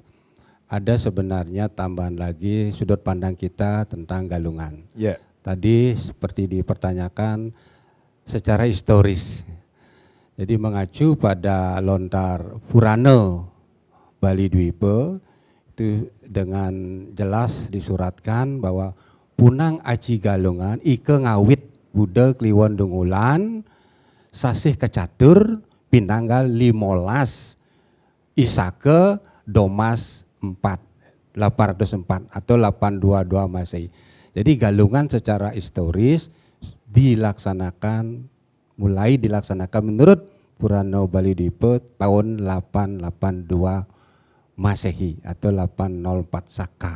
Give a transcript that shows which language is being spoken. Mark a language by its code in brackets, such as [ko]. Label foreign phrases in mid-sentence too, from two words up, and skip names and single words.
[id] Ada sebenarnya tambahan lagi sudut pandang kita tentang galungan. [en] Yeah. [id] Tadi seperti dipertanyakan secara historis. Jadi mengacu pada lontar Purana Bali Dwipa itu dengan jelas disuratkan bahwa [kaw] punang aci galungan ike ngawit Buddha Kliwon Dungulan sasih kecatur pinanggal 15 Isake Domas [id] 804 atau 822 Masehi. Jadi galungan secara historis mulai dilaksanakan menurut Purana Bali Dwipa tahun 882 Masehi atau 804 Saka.